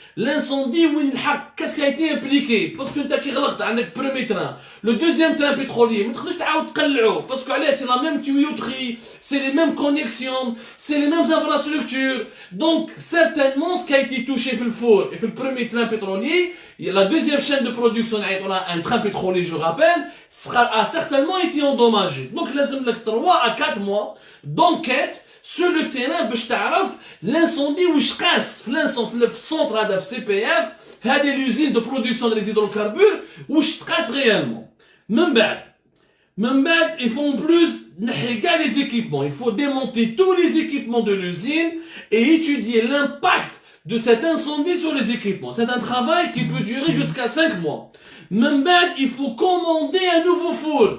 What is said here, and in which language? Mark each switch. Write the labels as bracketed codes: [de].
[fr] L'incendie, qu'est-ce qui a été impliqué? Parce que tu as le premier train, le deuxième train pétrolier, parce que c'est la même tuyauterie, c'est les mêmes connexions, c'est les mêmes infrastructures. Donc, certainement, ce qui a été touché dans le four et dans le premier train pétrolier, la deuxième chaîne de production, un train pétrolier, je rappelle, a certainement été endommagé. Donc, il y a 3 à 4 mois d'enquête sur le terrain [ar] باش تعرف l'incendie واش قاس في السونتر هذا في CPF في هذه [fr] l'usine de production des hydrocarbures [ar] واش تقاس réellement. من بعد [fr] il faut en plus [ar] نحي كاع [fr] les équipements, il faut démonter tous les équipements de l'usine et étudier l'impact de cet incendie sur les équipements. C'est un travail qui peut durer jusqu'à 5 mois. [ar] من بعد [fr] il faut commander un nouveau four.